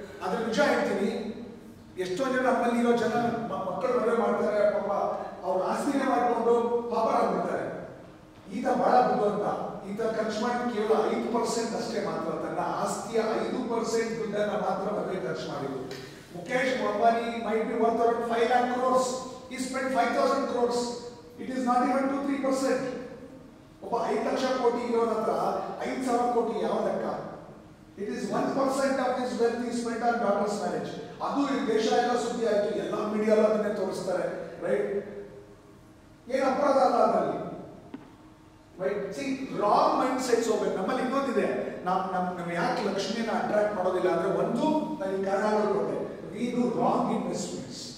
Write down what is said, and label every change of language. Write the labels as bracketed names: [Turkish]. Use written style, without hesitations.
[Kannada] ಅದ್ರ ನಿಜ ಹೇಳ್ತೀನಿ, ಎಷ್ಟೋ ಜನ ನಮ್ಮಲ್ಲಿ ಇರೋ ಜನ ಮಕ್ಕಳು ಮದುವೆ ಮಾಡ್ತಾರೆ, ಪಾಪ ಅವ್ರ ಆಸ್ತಿನೇ ಮಾಡಿಕೊಂಡು ಪಾಪರಾಗ್ಬಿಡ್ತಾರೆ. ಈತ ಬಹಳ ಬುದ್ಧಿವಂತ, ಈತ ಖರ್ಚು ಮಾಡಿ ಕೇವಲ 5% ಅಷ್ಟೇ ಮಾತ್ರ, ತನ್ನ ಆಸ್ತಿಯ 5% ದುಡ್ಡನ್ನ ಮಾತ್ರ ಮದುವೆ ಖರ್ಚು ಮಾಡಿದ್ರು. [English] Mukesh Ambani might be worth around 5 lakh crores. He spent 5,000 crores. It is not even 2-3%. [Kannada] ಒಬ್ಬ 5 ಲಕ್ಷ ಕೋಟಿ ಇರೋರ ಹತ್ರ 5,000 ಕೋಟಿ ಯಾವ ಲೆಕ್ಕ? [English] It is 1% of his wealth he spent on daughter's marriage. [Kannada] ಅದು ಈ ದೇಶ ಎಲ್ಲ ಸುದ್ದಿ ಆಯ್ತು, ಎಲ್ಲ ಮೀಡಿಯಾ ಅದನ್ನೇ ತೋರಿಸ್ತಾರೆ, ರೈಟ್? ಏನು ಅಪರಾಧ ಅಲ್ಲ ಅದರಲ್ಲಿ, right? [English] see, wrong mindsets [Kannada] ಹೋಗ್ಬೇಕು. ನಮ್ಮಲ್ಲಿ ಇನ್ನೊಂದಿದೆ, ನಾವು ಯಾಕೆ ಲಕ್ಷ್ಮಿನ ಅಟ್ರಾಕ್ಟ್ ಮಾಡೋದಿಲ್ಲ ಅಂದ್ರೆ, ಒಂದು ನಾನು ಕಾರಣಗಳು ಕೊಟ್ಟೆ, [English] We do wrong investments.